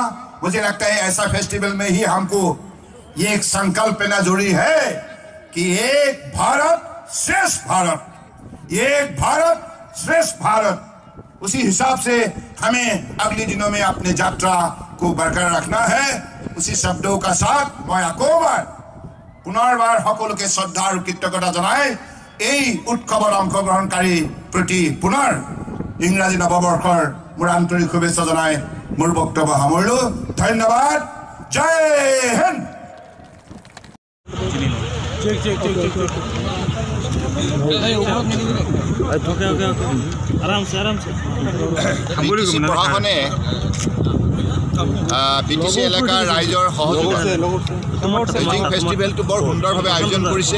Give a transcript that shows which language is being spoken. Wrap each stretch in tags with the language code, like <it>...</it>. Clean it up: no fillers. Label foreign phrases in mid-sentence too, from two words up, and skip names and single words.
<hi>मुझे लगता है ऐसा फेस्टिवल में ही हमको ये एक संकल्प लेना जरूरी है कि एक भारत श्रेष्ठ भारत, एक भारत श्रेष्ठ भारत। उसी हिसाब से हमें अगले दिनों में अपने यात्रा को बरकरार रखना है। उसी शब्दों का साथ मैं</hi> <as>আকৌবাৰ পুনৰবাৰ সকলোকে শ্ৰদ্ধা আৰু কৃতজ্ঞতা জনাই এই উৎসৱত অংশগ্ৰহণকাৰী প্ৰতি পুনৰ ইংৰাজী নৱবৰ্ষৰ মোৰ আন্তৰিক শুভেচ্ছা জনাই মোৰ বক্তব্য সামৰিলো। ধন্যবাদ। জয় হিন্দ। প্ৰশাসনে বিটিচি এলেকাৰ ৰাইজৰ সহযোগত</as> <en>dredging festivalটো</en> <as>বৰ সুন্দৰভাৱে আয়োজন কৰিছে।</as>